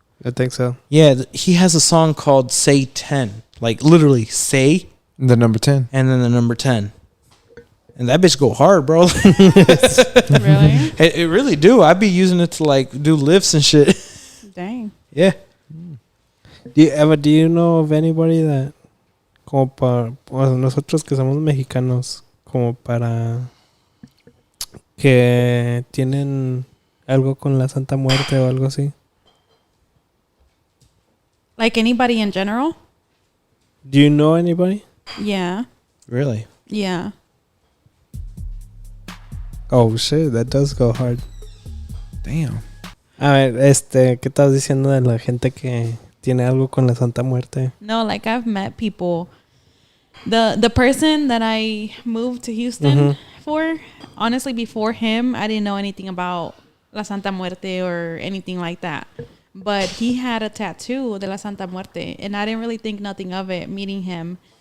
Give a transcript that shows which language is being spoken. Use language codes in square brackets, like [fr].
[en] I think so. Yeah, he has a song called "Say 10," like literally "say" The number 10. and then the number 10. And that bitch go hard, bro. Really? It really do. I'd be using it to like do lifts and shit. Dang. Yeah. Do you know of anybody that [es] como para nosotros que somos mexicanos como para que tienen algo con la Santa Muerte o algo así? [en] Like anybody in general? Do you know anybody? Yeah. Really? Yeah. Oh shit, that does go hard. Damn. [es] A ver, ¿qué estás diciendo de la gente que tiene algo con la Santa Muerte? [en] No, like I've met people. The person that I moved to Houston for, honestly, before him, I didn't know anything about la Santa Muerte or anything like that. But he had a tattoo de la Santa Muerte, and I didn't really think nothing of it meeting him.